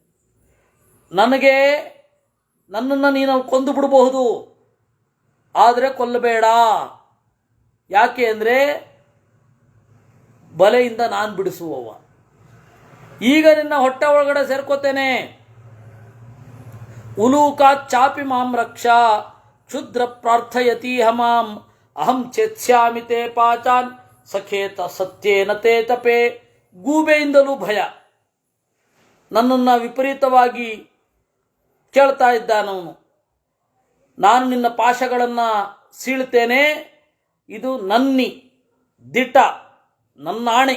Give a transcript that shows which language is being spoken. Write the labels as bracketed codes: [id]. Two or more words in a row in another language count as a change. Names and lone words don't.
[kn] ನನ್ನನ್ನು ನೀನು ಕೊಂದು ಬಿಡಬಹುದು, ಆದರೆ ಕೊಲ್ಲಬೇಡ. ಯಾಕೆ ಅಂದರೆ ಬಲೆಯಿಂದ ನಾನು ಬಿಡಿಸುವವ. ಈಗ ನಿನ್ನ ಹೊಟ್ಟೆ ಒಳಗಡೆ ಸೇರ್ಕೋತೇನೆ. [sa] ಉಲೂಕಾತ್ ಚಾಪಿ ಮಾಂ ರಕ್ಷಾ ಕ್ಷುದ್ರ ಪ್ರಾರ್ಥಯತೀಹ ಮಾಂ ಅಹಂ ಚೇತ್ಸ್ಯಾಮಿ ತೇ ಪಾಚಾನ್ ಸಖೇತ ಸತ್ಯೇನ ತೇ ತಪೆ. [kn] ಗೂಬೆಯಿಂದಲೂ ಭಯ. ನನ್ನನ್ನು ವಿಪರೀತವಾಗಿ ಕೇಳ್ತಾ ಇದ್ದಾನವನು. ನಾನು ನಿನ್ನ ಪಾಶಗಳನ್ನು ಸೀಳ್ತೇನೆ, ಇದು ನನ್ನಿ ದಿಟ, ನನ್ನಾಣೆ.